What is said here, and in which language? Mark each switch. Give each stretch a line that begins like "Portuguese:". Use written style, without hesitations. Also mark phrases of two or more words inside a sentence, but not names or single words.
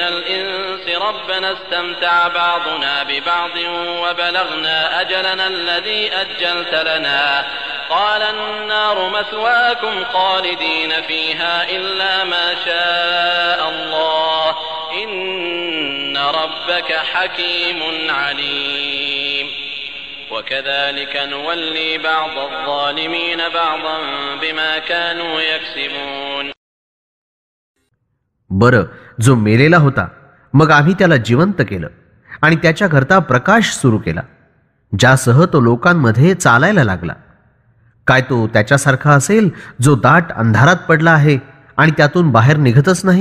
Arabic: الْإِنسِ رَبَّنَا اسْتَمْتَعَ بَعْضُنَا بِبَعْضٍ وَبَلَغْنَا أَجَلَنَا الَّذِي أَجَّلْتَ لَنَا قَالَ النَّارُ مَثْوَاكُمْ خَالِدِينَ فِيهَا إِلَّا مَا شَاءَ اللَّهُ إِنَّ رَبَّكَ حَكِيمٌ عَلِيمٌ وَكَذَلِكَ نُوَلِّي بَعْضَ الظَّالِمِينَ بَعْضًا بِمَا كَانُوا يَكْسِبُونَ.
Marathi: बरं, जो मेलेला होता मग आम्ही त्याला जिवंत केलं आणि त्याच्याकरता प्रकाश सुरू केला, ज्यासह तो लोकांमध्ये चालायला लागला. काय तो त्याच्यासारखा असेल जो दाट अंधारात पडला आहे आणि त्यातून बाहेर निघतच नाही?